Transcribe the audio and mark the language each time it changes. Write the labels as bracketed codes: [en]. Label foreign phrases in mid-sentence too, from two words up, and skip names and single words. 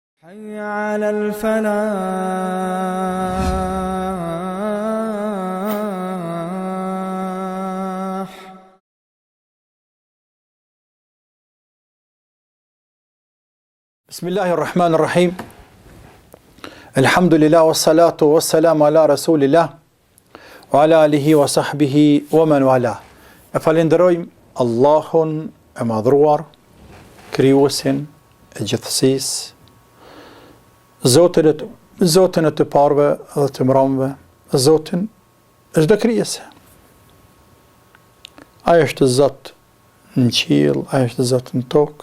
[ar] حي على الفلاح. بسم الله الرحمن الرحيم. الحمد لله والصلاة والسلام على رسول الله وعلى آله وصحبه ومن والاه. [sq] E falenderojmë Allahun e madhruar, krijuesin e gjithësisë, Zotin e të parëve dhe të mramëve, Zotin e çdo krijese. Ai është Zot në qiell, ai është Zot në tokë.